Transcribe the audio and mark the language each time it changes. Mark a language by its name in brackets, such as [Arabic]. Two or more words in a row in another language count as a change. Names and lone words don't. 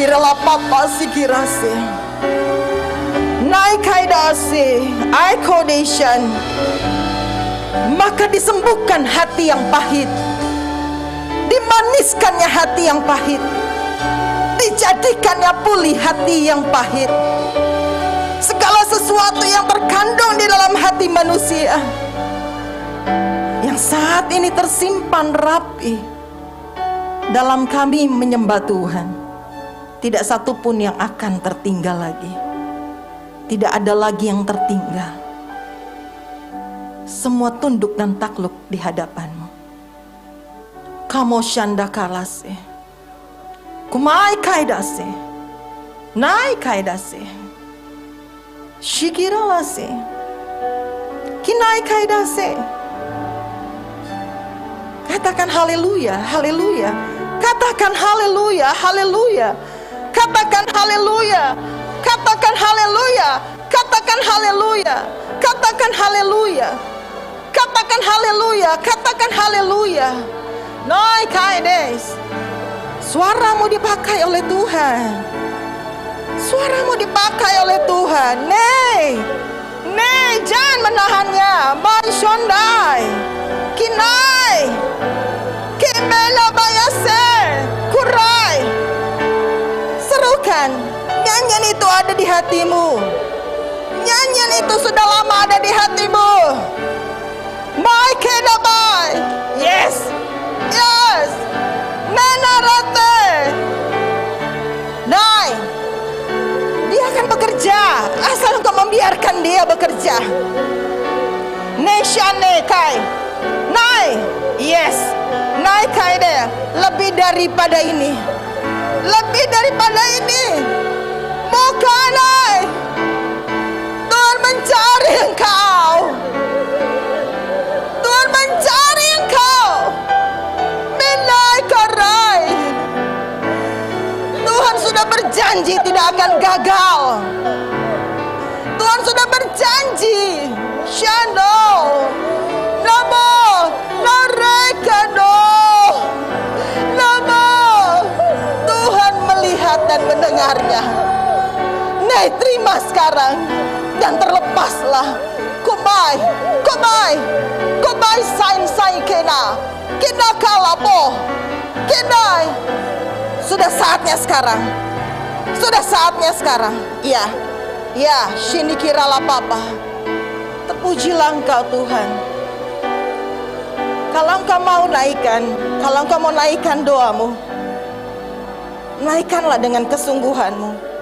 [Indonesian] la papa sikirase. Naik kaidase, aikodation. Maka disembuhkan hati yang pahit. Dimaniskannya hati yang pahit. Dijadikannya pulih hati yang pahit. Segala sesuatu yang terkandung di dalam hati manusia yang saat ini tersimpan rapi dalam kami menyembah Tuhan, tidak satu pun yang akan tertinggal lagi. Tidak ada lagi yang tertinggal. Semua tunduk dan takluk di hadapan-Mu. Kamo shanda kalase, kumai kaidase, nai kaidase, shikiralase, kinai kaidase. Katakan haleluya, haleluya. Katakan haleluya, haleluya. Katakan haleluya. Katakan haleluya. Katakan haleluya. Katakan haleluya. Katakan haleluya. Katakan haleluya. Noi kaides. Suaramu dipakai oleh Tuhan. Suaramu dipakai oleh Tuhan. Nei, jangan menahannya. Maishondai. Kinai. Kimela bayase. Kurai. Serukan. Nyanyian itu ada di hatimu. Nyanyian itu sudah lama ada di hatimu. My kedabai. Yes. Yes. Menarate. Nai. Dia akan bekerja asal engkau membiarkan dia bekerja. Neshane kai. Nai. Yes. Nai kai deh. Lebih daripada ini. Lebih daripada ini. Bukan nai. Tuhan mencari engkau. Tuhan mencari engkau. Menai karai. Tuhan sudah berjanji tidak akan gagal. Tuhan sudah berjanji. Shando. Namo. Narekano. Namo. Tuhan melihat dan mendengarnya. Nei, terima sekarang. Dan terlepaslah. Kumai. Kumai. Kumai sain kena. Kena kalapo. Kenai. Sudah saatnya sekarang. Sudah saatnya sekarang. Iya. Ya, shini kirala papa. Terpujilah engkau Tuhan. Kalau engkau mau naikkan, kalau engkau mau naikkan doamu, naikkanlah dengan kesungguhanmu.